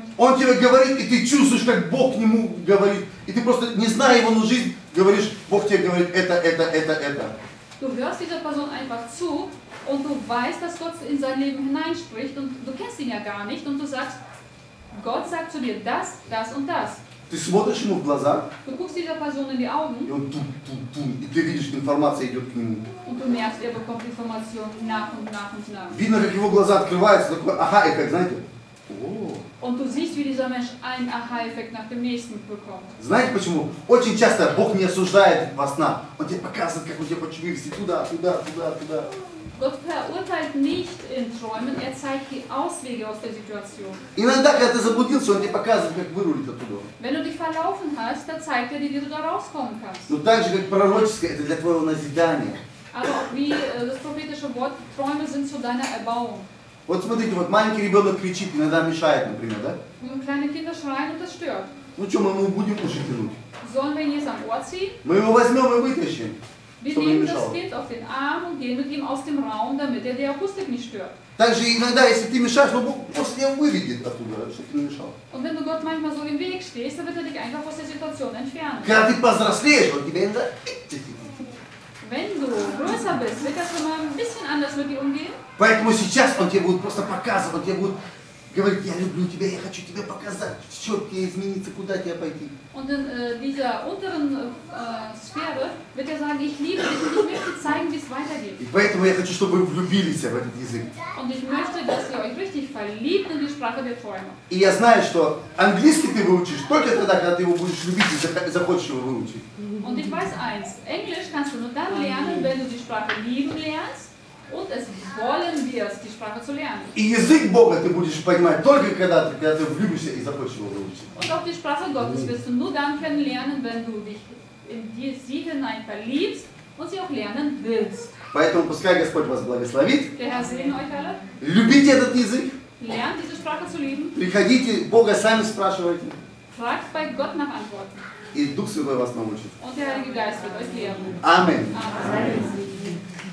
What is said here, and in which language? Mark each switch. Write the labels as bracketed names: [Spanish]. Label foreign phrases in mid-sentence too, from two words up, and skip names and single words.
[Russian] Он тебе говорит, и ты чувствуешь, как Бог к нему говорит, и ты просто, не зная его, но жизнь, говоришь, Бог тебе говорит это. [German] Du hörst dieser Person einfach zu und du weißt, dass Gott in sein Leben hineinspricht und du kennst ihn ja gar nicht und du sagst, Gott sagt zu dir das, das und das. [Russian] Ты смотришь ему в глаза, [German] Du guckst dieser Person in die Augen [Russian] и он и ты видишь, информация идет к нему. [German] und du merkst, er bekommt Informationen nach und nach und nach. [Russian] Видно, как его глаза открываются, такой ага-эффект, знаете? [German] Und du siehst, wie dieser Mensch einen Aha-Effekt nach dem nächsten bekommt. [Russian] Знаете почему? Очень часто Бог не осуждает во снах. Он тебе показывает, как он тебя хочет вывести туда. [German] Gott verurteilt nicht in Träumen, er zeigt die Auswege aus der Situation. [Russian] Иногда, когда ты заблудился, он тебе показывает, как вырулить оттуда. [German] Wenn du dich verlaufen hast, dann zeigt er dir, wie du da rauskommen kannst. [Russian] Но так же, как пророческое, это для твоего назидания. [German] Aber auch wie das prophetische Wort, Träume sind zu deiner Erbauung. [Russian] Вот смотрите, вот маленький ребенок кричит, иногда мешает, например, да? [German] Und kleine Kinder schreien und das stört. [Russian] Ну что, мы ему будем уши тянуть? [German] Sollen wir ihn jetzt am Ohr ziehen? [Russian] Мы его возьмем и вытащим, [German] Wir [Russian] чтобы не [German] nehmen das [Russian] мешало. [German] Kind auf den Arm und gehen mit ihm aus dem Raum, damit er die Akustik nicht stört. [Russian] Также иногда, если ты мешаешь, ну Бог просто тебя выведет оттуда, чтобы ты не мешал. [German] Und wenn du Gott manchmal so im Weg stehst, dann wird er dich einfach aus der Situation entfernen. [Russian] Когда ты повзрослеешь, он тебя иногда... [German] Wenn du größer bist, wird das schon mal ein bisschen anders mit dir umgehen. [Russian] Поэтому сейчас он тебе будет просто показывать, он тебе будет говорит, я люблю тебя, я хочу тебе показать, что тебе измениться, куда тебе пойти. [German] Und in dieser unteren Sphäre wird er sagen, ich liebe dich und ich möchte zeigen, wie es weitergeht. [Russian] И поэтому я хочу, чтобы вы влюбились в этот язык. [German] Und ich möchte, dass ihr euch richtig verliebt in die Sprache der Träume. [Russian] И я знаю, что английский ты выучишь только тогда, когда ты его будешь любить и захочешь его выучить. [German] Und ich weiß eins, Englisch kannst du nur dann lernen, wenn du die Sprache lieben lernst und es wollen wirst, die Sprache zu lernen. [Russian] И язык Бога ты будешь понимать только когда ты влюбишься и захочешь его выучить. [German] Und auch die Sprache Gottes wirst du nur dann kennenlernen, wenn du dich in sie hinein verliebst und sie auch lernen willst. [Russian] Поэтому пускай Господь вас благословит. [German] Der Herr segne euch alle. [Russian] Любите этот язык. [German] Lernt diese Sprache zu lieben. [Russian] Приходите, Бога сами спрашивайте. [German] Fragt bei Gott nach Antworten. [Russian] И Дух Святой вас научит. [German] Und der Heilige Geist wird euch lehren. [Russian] Аминь. [German] Amen.